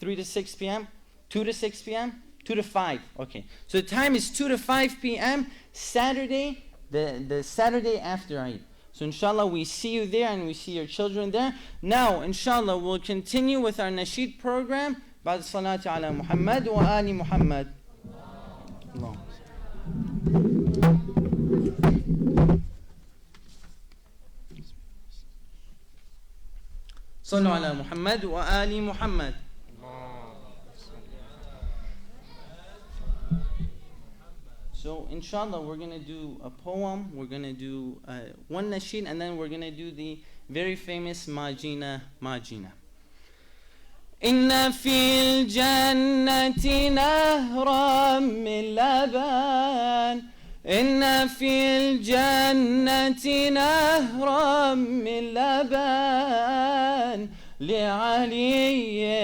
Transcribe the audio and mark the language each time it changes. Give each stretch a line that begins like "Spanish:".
English: 3 to 6 p.m.? 2 to 6 p.m.? 2 to 5, okay. So the time is 2 to 5 p.m. Saturday, the Saturday after Eid. So inshallah we see you there and we see your children there. Now inshallah we'll continue with our nasheed program.
Arabic: بعد الصلاة على محمد وآل محمد. Allah. صلوا على محمد وآل محمد.
English: So inshallah we're going to do a poem, we're going to do one nasheed, and then we're going to do the very famous Majina Majina.
Arabic: إن في الجنة نهرا من لبن إن في الجنة نهرا من لبن لعلي